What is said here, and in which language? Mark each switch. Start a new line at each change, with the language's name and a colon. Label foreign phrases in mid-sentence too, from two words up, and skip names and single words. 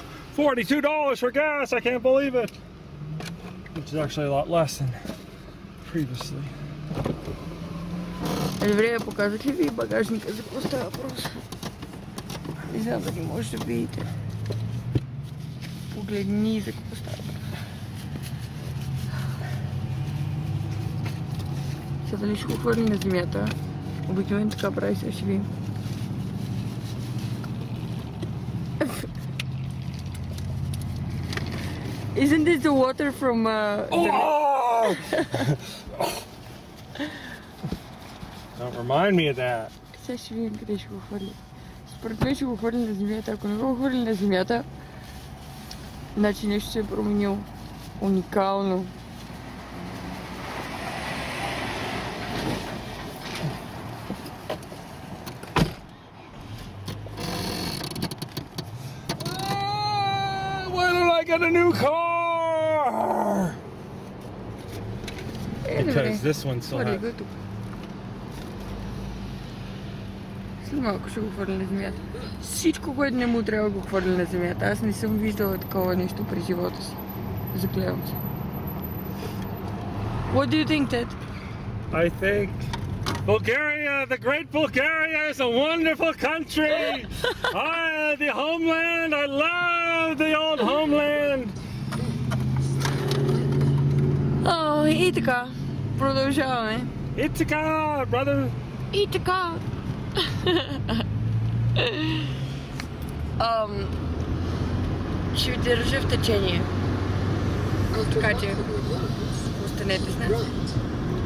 English: $42 for gas, I can't believe it. Which is actually a lot less than previously.
Bulgarian: Добре, показах ли ви багажника за какво става въпрос? Не знам дали може да видите. Погледни за какво става въпрос. Сега дали ще го хвърли на земята. Обикновено така прави, сега ще видим.
English: Isn't this the water from Oh! Don't remind me of that.
Bulgarian: Сега ще видим къде ще го хвърли. Според мен ще го хвърли на земята. Ако не го хвърли на земята, значи нещо се е променило. Уникално.
English: Why did I get a new car? Because this one still
Bulgarian: Хвърли
English: has...
Bulgarian: го тук. След малко ще го хвърля на земята. Всичко, което не му трябва да го хвърля на земята. Аз не съм виждала такова нещо през живота си. Заклевам се.
English: What do you think, Ted? I think Bulgaria, the great Bulgaria is a wonderful country. The homeland, I love the old homeland.
Bulgarian: О, и така. Продължаваме.
English: Ithaca, brother.
Bulgarian: И така. Ще ви държа в течение. Така че останете с нас.